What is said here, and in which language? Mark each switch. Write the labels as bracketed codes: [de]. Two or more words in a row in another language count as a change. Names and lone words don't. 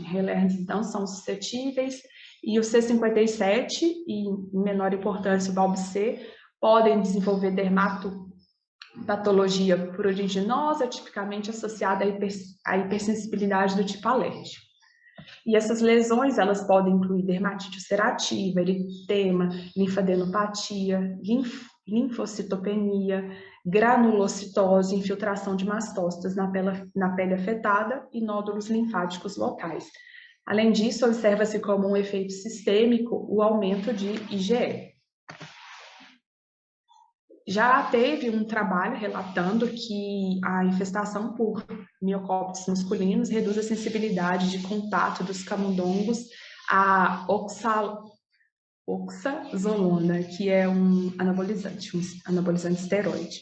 [pt] Relerns, então, são suscetíveis, e o C57, e em menor importância o BALB-C, podem desenvolver dermatopatologia pruriginosa, tipicamente associada à hipersensibilidade do tipo alérgico. E essas lesões, elas podem incluir dermatite ulcerativa, eritema, linfadenopatia, linfocitopenia, granulocitose, infiltração de mastócitos na pele afetada e nódulos linfáticos locais. Além disso, observa-se como um efeito sistêmico o aumento de IgE. Já teve um trabalho relatando que a infestação por Myocoptes musculinus reduz a sensibilidade de contato dos camundongos a oxazolona, que é um anabolizante esteroide.